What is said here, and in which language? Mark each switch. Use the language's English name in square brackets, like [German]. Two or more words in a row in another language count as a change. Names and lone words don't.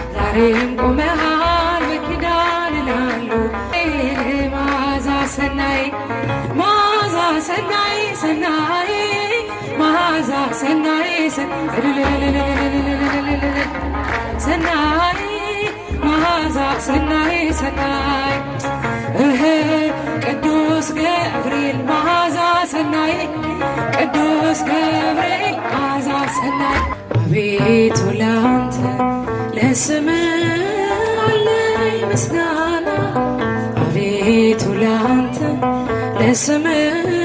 [Amharic] ዛሬም ቆመሃል በኪዳን ላሉ [Geez] መዓዛ ሰናይ መዓዛ ሰናይ ሰናይ መዓዛ ሰናይ ሰናይ መዓዛ ሰናይ ሰናይ ቅዱስ ገብርኤል መዓዛ ሰናይ ቅዱስ ገብርኤል መዓዛ ሰናይ [Amharic] አቤቱ ላንተ ለስምህ አለኝ ምስጋና አቤቱ ላንተ ለስምህ